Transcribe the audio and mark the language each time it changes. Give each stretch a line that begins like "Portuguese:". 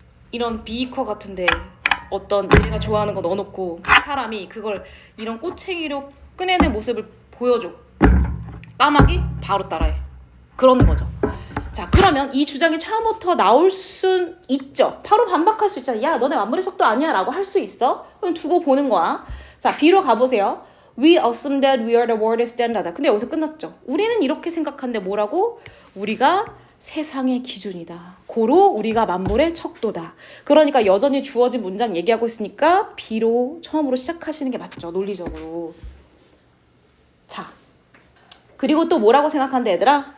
Korean: 이런 비이커 같은데 어떤 얘네가 좋아하는 거 넣어놓고 사람이 그걸 이런 꼬챙이로 꺼내는 모습을 보여줘. 까마귀 바로 따라해. 그러는 거죠. 자, 그러면 이 주장이 처음부터 나올 순 있죠. 바로 반박할 수 있잖아. 야, 너네 만물의 척도 아니야 라고 할 수 있어. 그럼 두고 보는 거야. 자, B로 가보세요.
English: We assume that we are the world standard.
Korean: 근데 여기서 끝났죠. 우리는 이렇게 생각하는데 뭐라고? 우리가 세상의 기준이다. 고로 우리가 만물의 척도다. 그러니까 여전히 주어진 문장 얘기하고 있으니까 B로 처음으로 시작하시는 게 맞죠. 논리적으로. 자, 그리고 또 뭐라고 생각하는데 얘들아?